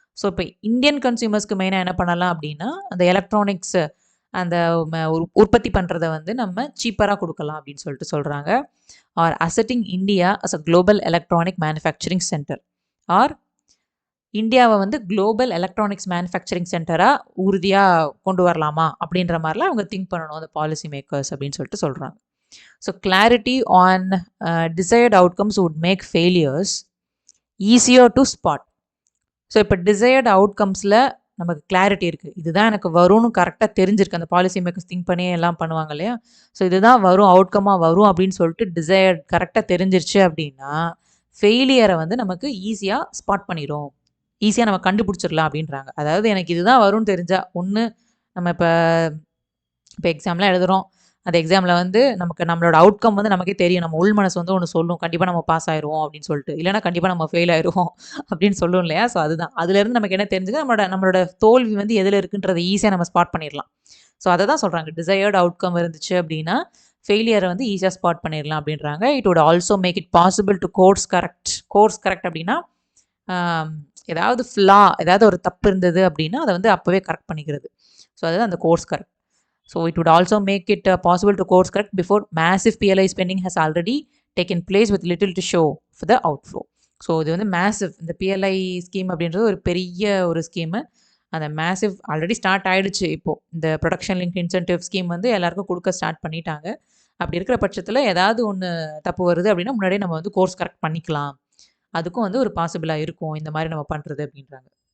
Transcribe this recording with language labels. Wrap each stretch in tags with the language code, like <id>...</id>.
<ta>So இப்போ Indian கன்சியூமர்ஸ்க்கு மெயினாக என்ன பண்ணலாம் அப்படின்னா அந்த எலக்ட்ரானிக்ஸ் அந்த உற்பத்தி பண்ணுறதை வந்து நம்ம சீப்பராக கொடுக்கலாம் அப்படின்னு சொல்லிட்டு சொல்கிறாங்க.</ta> <en>or asserting India as a global electronic manufacturing centre,</en> <ta>R இந்தியாவை வந்து குளோபல் எலக்ட்ரானிக்ஸ் மேனுஃபேக்சரிங் சென்டராக உறுதியாக கொண்டு வரலாமா அப்படின்ற மாதிரிலாம் அவங்க திங்க் பண்ணணும் அந்த பாலிசி மேக்கர்ஸ் அப்படின்னு சொல்லிட்டு சொல்கிறாங்க.</ta> <en>So clarity on desired outcomes would make failures easier to spot.</en> <ta>So இப்போ டிசையர்டு அவுட்கம்ஸில் நமக்கு கிளாரிட்டி இருக்குது, இதுதான் எனக்கு வரும்னு கரெக்டாக தெரிஞ்சிருக்கு. அந்த பாலிசி மேக்கர்ஸ் திங்க் பண்ணி எல்லாம் பண்ணுவாங்க இல்லையா. ஸோ இதுதான் வரும், அவுட்கமாக வரும் அப்படின்னு சொல்லிட்டு டிசையர்ட் கரெக்டாக தெரிஞ்சிருச்சு அப்படின்னா ஃபெயிலியரை வந்து நமக்கு ஈஸியாக ஸ்பாட் பண்ணிடும், ஈஸியாக நம்ம கண்டுபிடிச்சிடலாம் அப்படின்றாங்க. அதாவது எனக்கு இதுதான் வரும்னு தெரிஞ்சால், ஒன்று நம்ம இப்போ எக்ஸாம்லாம் எழுதுகிறோம், அந்த எக்ஸாமில் வந்து நம்மளோட அவுட்கம் வந்து நமக்கே தெரியும், நம்ம உள் மனசு வந்து ஒன்று சொல்லும், கண்டிப்பாக நம்ம பாஸ் ஆயிடுவோம் அப்படின்னு சொல்லிட்டு, இல்லைனா கண்டிப்பாக நம்ம ஃபெயில் ஆயிடுவோம் அப்படின்னு சொல்லும் இல்லையா. ஸோ அதுதான், அதுலேருந்து நமக்கு என்ன தெரிஞ்சுக்க, நம்மளோட தோல்வி வந்து எதில் இருக்குன்றதை ஈஸியாக நம்ம ஸ்பாட் பண்ணிடலாம். ஸோ அதை தான் சொல்கிறாங்க, டிசையர்டு அவுட்கம் இருந்துச்சு அப்படின்னா ஃபெயிலியரை வந்து ஈஸியாக ஸ்பாட் பண்ணிடலாம் அப்படின்றாங்க.</ta> <en>it would also make it possible to course correct</en> <ta>அப்படின்னா ஏதாவது ஃப்ளா, ஏதாவது ஒரு தப்பு இருந்தது அப்படின்னா அதை வந்து அப்போவே கரெக்ட் பண்ணிக்கிறது. ஸோ அதுதான் அந்த course correct.</ta> <en>So it would also make it possible to course correct before massive PLI spending has already taken place with little to show for the outflow.</en> <ta>So இது வந்து மேசிவ், இந்த PLI scheme அப்படின்றது ஒரு பெரிய ஒரு scheme. அந்த massive already start ஆகிடுச்சு. இப்போது இந்த ப்ரொடக்ஷன் லிங்க் இன்சென்டிவ் ஸ்கீம் வந்து எல்லாருக்கும் கொடுக்க ஸ்டார்ட் பண்ணிட்டாங்க. அப்படி இருக்கிற பட்சத்தில் ஏதாவது ஒன்று தப்பு வருது அப்படின்னா முன்னாடியே நம்ம வந்து கோர்ஸ் கரெக்ட் பண்ணிக்கலாம், அதுக்கும் வந்து ஒரு பாசிபிளாக இருக்கும் இந்த மாதிரி நம்ம பண்ணுறது அப்படின்றாங்க.</ta>